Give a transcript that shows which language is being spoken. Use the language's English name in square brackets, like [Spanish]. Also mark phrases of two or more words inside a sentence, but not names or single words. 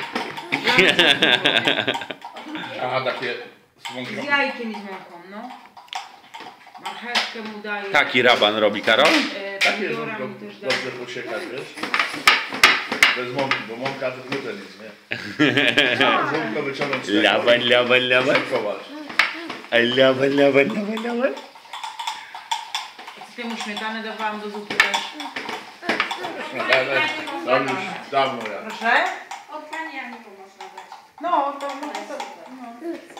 [Polish] Aha, takie z Z mąką. jajkiem i z mąką, no. Marchewkę mu daje. Taki raban robi Karol? Takie Pomidora żółtko mu też daje. dobrze posiekać, wiesz? Bez mąki, bo mąka to gluten jest, nie? Żółtko wyciągnąć z tego. Laban, laban, laban. Szejkować. Laban, laban, laban, laban. Z tym śmietanę dawałam do zupy też. To już dawno ja. Proszę? Od pani Janiko można dać. No, to może to... No.